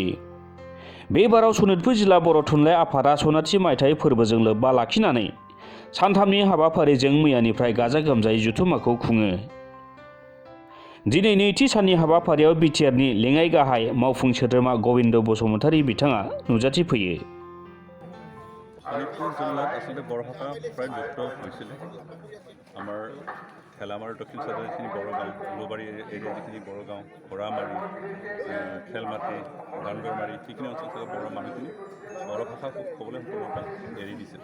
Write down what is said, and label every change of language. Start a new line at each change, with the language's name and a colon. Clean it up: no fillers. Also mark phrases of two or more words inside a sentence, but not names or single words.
Bodo: बे बाराव सनितपुर जिल्ला बर' थुनलाइ आफादा सनाथि मायथाइ फोरबोजों लोब्बा लाखिनानै सानथामनि हाबाफारिजों मैयानिफ्राय गाजा गोमजायै जथुम्माखौ खुङो। दिनै नैथि साननि हाबाफारियाव बिटिआरनि लेङाइ गाहाय मावफुं सोद्रोमा गबिन्द बसुमतारी बिथाङा नुजाथिफैयो।
Assamese: শোণিতপুৰ জিলাত আচলতে বড়ো ভাষা প্ৰায় লুপ্ত হৈছিলে। আমাৰ ঠেলামাৰ দক্ষিণ চাইডৰ যিখিনি বড়ো গাঁও, উলুবাৰী এৰিয়া যিখিনি বড়ো গাঁও, ঘোঁৰামাৰী, খেলমাটি, বান্দৰমাৰী, সেইখিনি অঞ্চল থকা বড়ো মানুহখিনি বড়ো ভাষা ক'বলৈ সম্পূৰ্ণৰূপে এৰি দিছিল।